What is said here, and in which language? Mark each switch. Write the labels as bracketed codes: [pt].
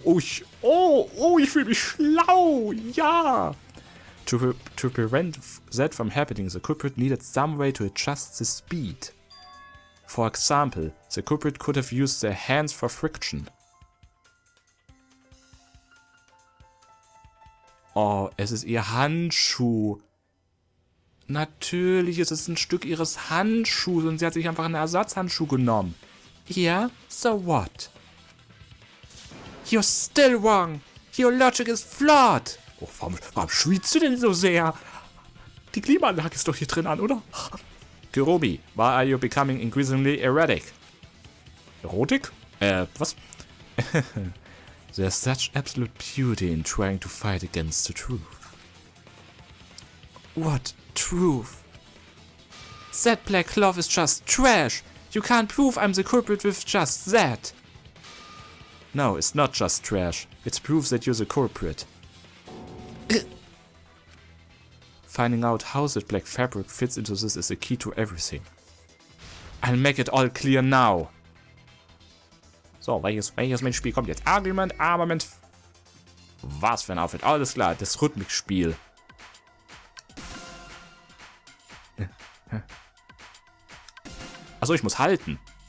[de] Ich fühle mich schlau. Ja. [en] To prevent that from happening, the culprit needed some way to adjust the speed. For example, the culprit could have used their hands for friction. [de] Oh, es ist ihr Handschuh. Natürlich ist es ein Stück ihres Handschuhs und sie hat sich einfach einen Ersatzhandschuh genommen. [en] Yeah, so what? You're still wrong. Your logic is flawed. [de] Oh, warum schwitzt du denn so sehr? Die Klimaanlage ist doch hier drin an, oder? [en] Kirumi, why are you becoming increasingly erratic? [de] Erotik? Was? [en] There's such absolute beauty in trying to fight against the truth. What truth? That black cloth is just trash. You can't prove I'm the culprit with just that. No, it's not just trash. It's proof that you're the culprit. Finding out how that black fabric fits into this is the key to everything. I'll make it all clear now. [de] So, welches Mitspiel kommt jetzt? Argument, Armament. Was für ein Outfit. Alles klar, das Rhythmikspiel. Achso, ich muss halten.